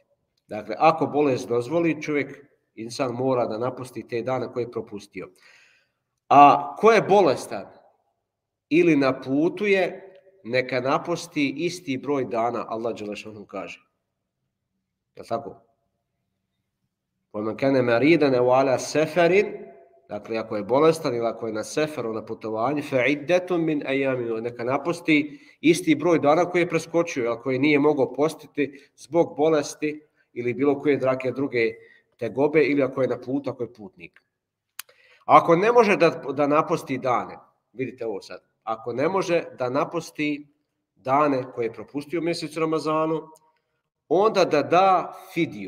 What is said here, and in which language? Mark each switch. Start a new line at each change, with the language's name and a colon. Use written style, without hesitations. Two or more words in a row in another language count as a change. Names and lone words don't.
Bosnian: Dakle, ako bolest dozvoli, insan mora da napusti te dane koje je propustio. A ko je bolestan ili na putu je, neka napusti isti broj dana, Allah dželešanu kaže. Je li tako?
Arabic: وَمَنْ كَانَ مَرِيدًا أَوْ عَلَى سَفَرٍ.
Bosnian: Dakle, ako je bolestan ili ako je na seferu, na putovanju,
Arabic: فَعِدَّةٌ مِنْ أَيَّامٍ.
Bosnian: Neka napusti isti broj dana koji je preskočio, a koji nije mogao postiti zbog bolesti ili bilo koje druge tegobe, ili ako je na putu, ako je putnik. Ako ne može da napusti dane, vidite ovo sad, ako ne može da napusti dane koje je propustio u mjesecu Ramazanu, onda da fidiju.